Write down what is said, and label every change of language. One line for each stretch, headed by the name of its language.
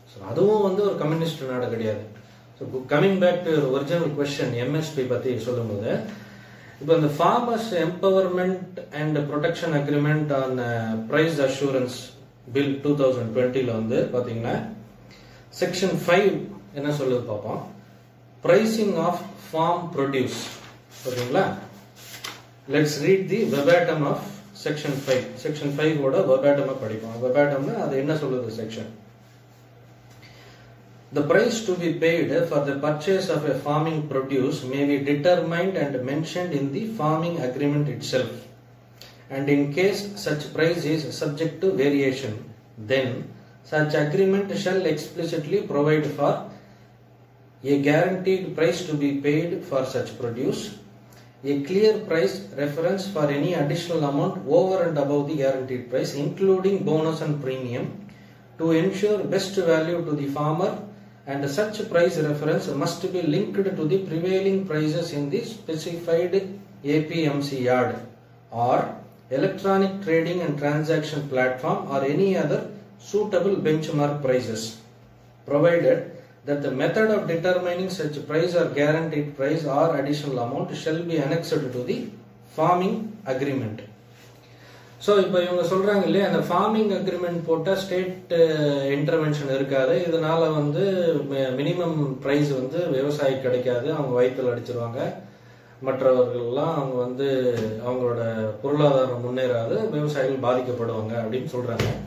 Tamil: அதுவும் வந்து ஒரு கம்யூனிஸ்ட் நாடு கிடையாது.
English: so coming back to original question, MSP
Tamil: பத்தி சொல்லும்போது, இப்போ இந்த
English: farmers empowerment and protection agreement on price assurance bill 2020
Tamil: வந்து பாத்தீங்கன்னா
English: section 5
Tamil: என்ன சொல்லுது பார்ப்போம்.
English: Pricing of farm produce. ஓகேங்களா? Let's read the verbatim of section 5.
Tamil: Section 5 ஓட வெர்பாட்டமா படிப்போம். வெர்பாட்டம்னா அது என்ன சொல்லுது section.
English: The price to be paid for the purchase of a farming produce may be determined and mentioned in the farming agreement itself. And in case such price is subject to variation, then such agreement shall explicitly provide for a guaranteed price to be paid for such produce, a clear price reference for any additional amount over and above the guaranteed price, including bonus and premium, to ensure best value to the farmer, and such price reference must be linked to the prevailing prices in the specified APMC yard or electronic trading and transaction platform or any other suitable benchmark prices, provided that the method of determining such price or guaranteed price or additional amount shall be annexed to the farming agreement.
Tamil: So இப்போ இவங்க சொல்றாங்க இல்லையா, அந்த farming agreement போட்டால் state intervention இருக்காது, இதனால வந்து minimum price வந்து விவசாயி கிடைக்காது, அவங்க வயிற்றுல அடிச்சிருவாங்க, மற்றவர்கள்லாம் அவங்க வந்து அவங்களோட பொருளாதாரம் முன்னேறாது, விவசாயிகள் பாதிக்கப்படுவாங்க அப்படின்னு சொல்றாங்க.